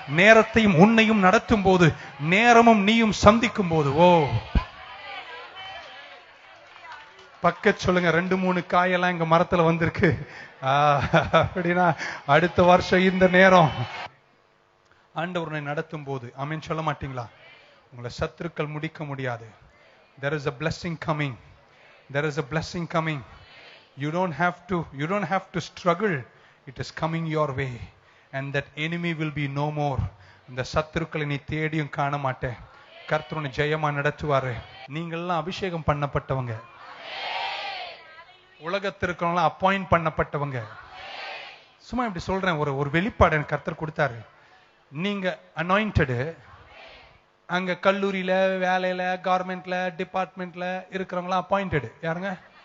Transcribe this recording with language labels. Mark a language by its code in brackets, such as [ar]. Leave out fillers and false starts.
[ta] நேரத்தையும் உன்னையும் நடத்தும் போது, நேரமும் நீயும் சந்திக்கும் போது, பக்க சொல்லுங்க, 2-3 காயெல்லாம் எங்க மரத்துல வந்திருக்கு அப்படின்னா அடுத்த வருஷம் இந்த நேரம் ஆண்டவரை நடத்தும் போது ஆமென் சொல்ல மாட்டீங்களா? உங்களை சத்துருக்கள் முடிக்க முடியாது. [en] There is a blessing coming. There is a blessing coming. You don't have to struggle. It is coming your way. And that enemy will be no more. [ta] இந்த சத்துருக்களை நீ தேடியும் காண மாட்டே. கர்த்தர் உன்னை ஜெயமா நடத்துவாரு. நீங்கள்லாம் அபிஷேகம் பண்ணப்பட்டவங்க. உலகத்திற்கெல்லாம் அப்பாயிண்ட் பண்ணப்பட்டவங்க. சும்மா இப்படி சொல்றேன், ஒரு வெளிப்பாடு எனக்கு கர்த்தர் கொடுத்தாரு. நீங்க அனாயிண்டடு. அங்க கல்லூரியில, வேலையில, கவர்மெண்ட்ல, டிபார்ட்மெண்ட்ல இருக்கிறவங்களாம் அப்பாயிண்டடு. யாருங்க?